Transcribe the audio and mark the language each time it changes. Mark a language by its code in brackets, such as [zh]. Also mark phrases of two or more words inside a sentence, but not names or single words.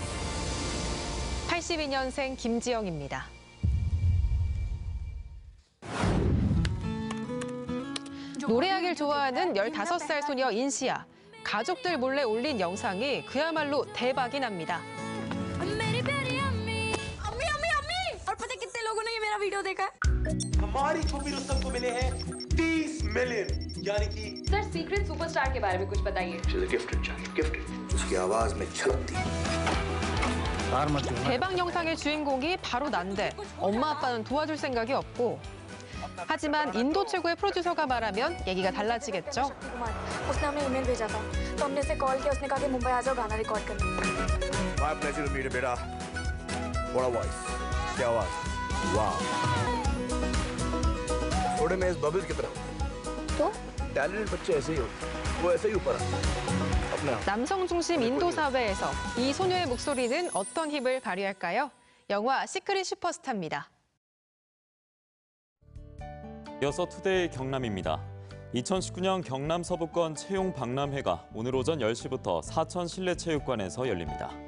[ko] 82년생 김지영입니다. 노래하길 좋아하는 15살 소녀 인시아. 가족들 몰래 올린 영상이 그야말로 대박이 납니다. [hi] सर सीक्रेट सुपरस्टार के बारे में कुछ बताइए। उसकी आवाज में छलकती। 대박 영상의 주인공이 바로 난데 엄마 아빠는 도와줄 생각이 없고. 하지만 인도 최고의 프로듀서가 말하면 얘기가 달라지겠죠. उसने हमें ईमेल भेजा था तो हमने उसे कॉल किया उसने कहा कि मुंबई आ जाओ गाना रिकॉर्ड करने [en] My pleasure to meet you, बेटा. What a voice. [hi] क्या आवाज. Wow. थोड़े में इस बबल्स की तरह. तो? टैलेंटेड बच्चे ऐसे ही होते. वो ऐसे ही ऊपर अपना. [ko] 남성 중심 인도 사회에서 이 소녀의 목소리는 어떤 힘을 발휘할까요? 영화 시크릿 슈퍼스타입니다. 이어서 투데이 경남입니다. 2019년 경남 서부권 채용 박람회가 오늘 오전 10시부터 사천 실내체육관에서 열립니다.